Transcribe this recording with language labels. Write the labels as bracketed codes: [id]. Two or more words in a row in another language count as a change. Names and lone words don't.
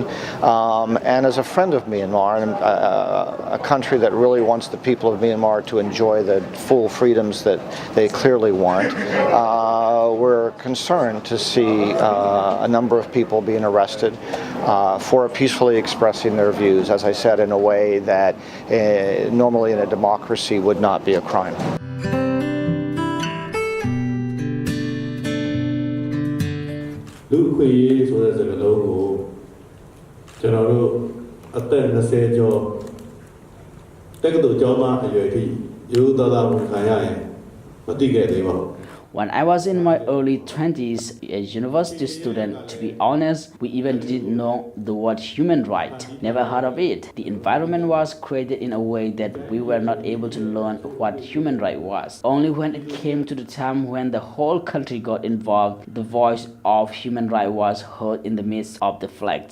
[en] And as a friend of Myanmar, and a country that really wants the people of Myanmar to enjoy the full freedoms that they clearly want, we're concerned to see a number of people being arrested for peacefully expressing their views, as I said, in a way that normally in a democracy would not be a crime. [my] လူခွေရေးဆိုတဲ့စကားလုံးကိုကျွန်တော်တို့အသက်20ကျော်တက္ကသိုလ်ကျောင်းသားအရွယ်ထိရိုးသားသားဝန်ခံရရင်မသိခဲ့သေးပါဘူး [en] When I was in my early 20s, a university student, to be honest, we even didn't know the word human right, never heard of it. The environment was created in a way that we were not able to learn what human right was. Only when it came to the time when the whole country got involved, the voice of human right was heard in the midst of the flags.